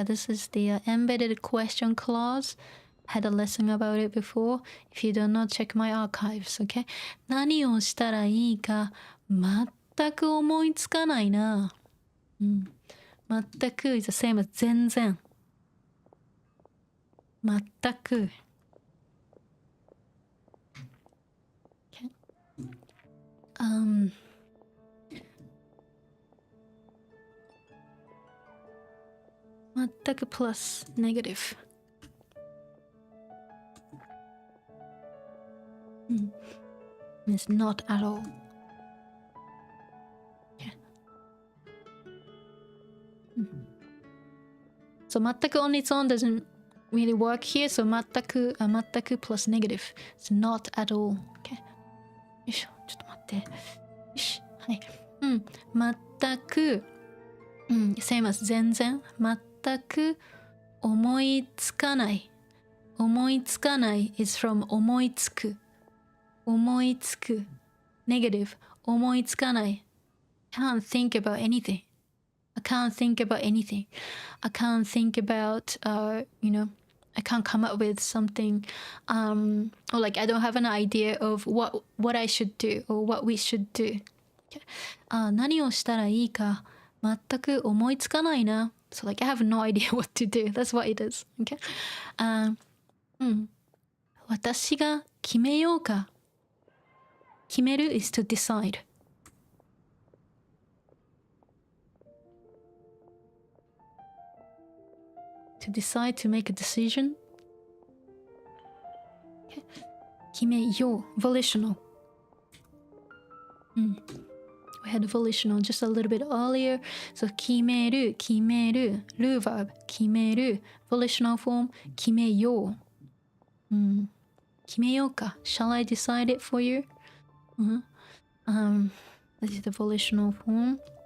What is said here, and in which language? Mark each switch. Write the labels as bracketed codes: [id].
[en] This is the embedded question clause. Had a lesson about it before. If you do not check my archives, okay? [ja] 何をしたらいいか全く思いつかないな。 [en] 全く is the same as 全然。 [ja] 全く。 [en] Okay. 全く plus negative. It's not at all. Okay. So 全く on its own doesn't really work here. So 全く plus negative. It's not at all. Okay. [ja] よいしょ。ちょっと待って。よし。はい。 [en] 全くsame as 全然。 [ja] 全く思いつかない。 [en] 思いつかない is from 思いつく。 [ja] 思いつく。 [en] negative 思いつかない。 can't think about anything. I can't think about anything. I can't think about, I can't come up with something, or like I don't have an idea of what I should do or what we should do. [ja] 何をしたらいいか全く思いつかないな。 [en] So like I have no idea what to do. That's what it is. Okay? [ja] 私が決めようか。 [en] 決める is to decide. To decide, to make a decision. Okay. 決めよう volitional. We had volitional just a little bit earlier. So 決める る verb 決める volitional form 決めよう。 [ja] 決めようか。 [en] Shall I decide it for you? This is the volitional form.